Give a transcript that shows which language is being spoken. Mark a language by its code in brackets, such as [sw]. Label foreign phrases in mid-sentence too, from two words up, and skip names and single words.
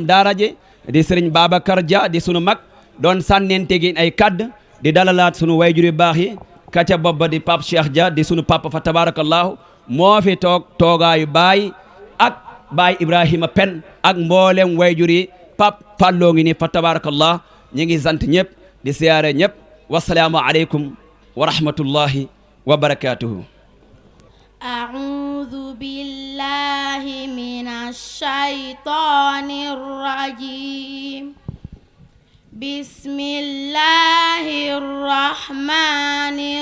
[wo] daara ji di sëriñ Babacar Dia di sunu mag doon sànnente gi ay kadd di dalalaat sunu wayjur yu baax yi kaca bobba di Pape Cheikh Dia di sunu papa [ar] فتبارك الله [wo] moo fi toogaayu baay ak baay Ibrahima Pen ak mboolem wayjur yi Pape Falloo ngi ni [ar] فتبارك الله [wo] ñi ngi sant ñëpp di siyaare ñëpp [ar] والسلام عليكم ورحمة الله وبركاته أعوذ بالله من الشيطان الرجيم بسم الله الرحمن